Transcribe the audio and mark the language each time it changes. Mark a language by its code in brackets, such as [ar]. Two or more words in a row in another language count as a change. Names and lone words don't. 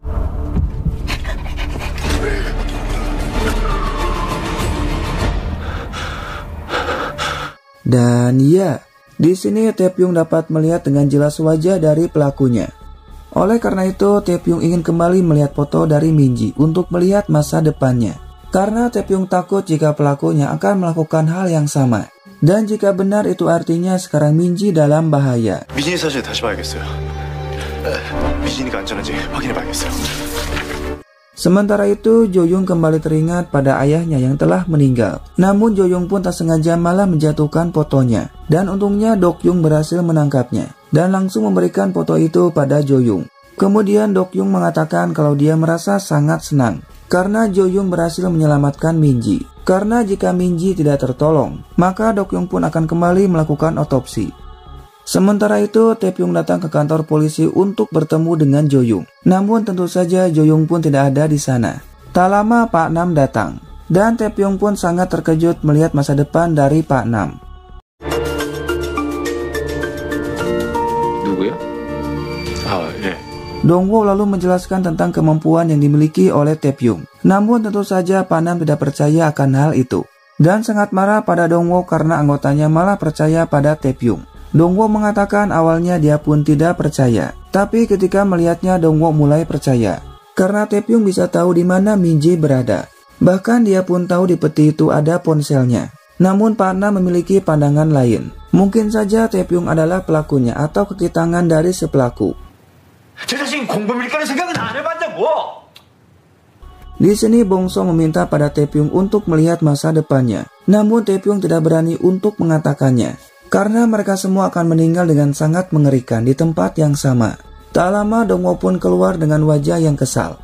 [id] Dan ya, di sini Taepyeong dapat melihat dengan jelas wajah dari pelakunya. Oleh karena itu, Taepyeong ingin kembali melihat foto dari Minji untuk melihat masa depannya. Karena Taepyeong takut jika pelakunya akan melakukan hal yang sama. Dan jika benar itu artinya sekarang Minji dalam bahaya. [ko] 미진이 사실 다시 봐야겠어요. 미진이가 안전한지 확인해봐야겠어요. [id] Sementara itu, Jo-young kembali teringat pada ayahnya yang telah meninggal. Namun Jo-young pun tak sengaja malah menjatuhkan fotonya. Dan untungnya Dok-young berhasil menangkapnya. Dan langsung memberikan foto itu pada Jo-young. Kemudian Dok-young mengatakan kalau dia merasa sangat senang. Karena Jo-young berhasil menyelamatkan Minji. Karena jika Minji tidak tertolong, maka Dok-young pun akan kembali melakukan otopsi. Sementara itu, Taepyeong datang ke kantor polisi untuk bertemu dengan Jo-young. Namun tentu saja Jo-young pun tidak ada di sana. Tak lama Pak Nam datang. Dan Taepyeong pun sangat terkejut melihat masa depan dari Pak Nam. [ko] 누구야? 예. [id] Dongwo lalu menjelaskan tentang kemampuan yang dimiliki oleh Taepyeong. Namun tentu saja Pak Nam tidak percaya akan hal itu. Dan sangat marah pada Dongwo karena anggotanya malah percaya pada Taepyeong. Dongwo mengatakan awalnya dia pun tidak percaya. Tapi ketika melihatnya Dongwo mulai percaya. Karena Taepyeong bisa tahu di mana Minji berada. Bahkan dia pun tahu di peti itu ada ponselnya. Namun Pak Nam memiliki pandangan lain. Mungkin saja Taepyeong adalah pelakunya atau kaki tangan dari si pelaku. [ko] 제 자신 공범일까는 생각은 안 해봤냐고! [id] Di sini Bongso meminta pada Taepyeong untuk melihat masa depannya. Namun Taepyeong tidak berani untuk mengatakannya. Karena mereka semua akan meninggal dengan sangat mengerikan di tempat yang sama. Tak lama Dongwo pun keluar dengan wajah yang kesal.